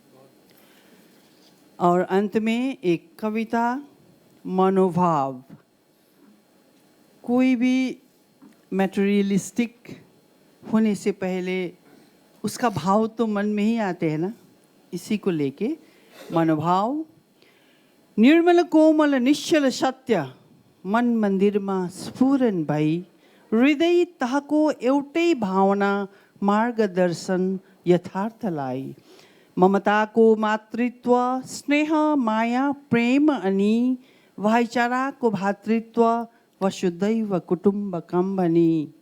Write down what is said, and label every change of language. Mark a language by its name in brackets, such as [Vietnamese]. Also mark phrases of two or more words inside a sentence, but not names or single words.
[Hindi] और अंत में एक कविता मनोभाव। कोई भी मटेरियलिस्टिक होने से पहले उसका भाव तो मन में ही आते हैं ना, इसी को लेके मनोभाव। [Nepali] निर्मल कोमल निश्चल सत्य मन मन्दिरमा स्फुरन भई, हृदय तहको एउटै भावना मार्गदर्शन यथार्थलाई। ममताको मातृत्व, स्नेह माया प्रेम अनि भाइचाराको भातृत्व, वसुदैव कुटुम्बकम भनी।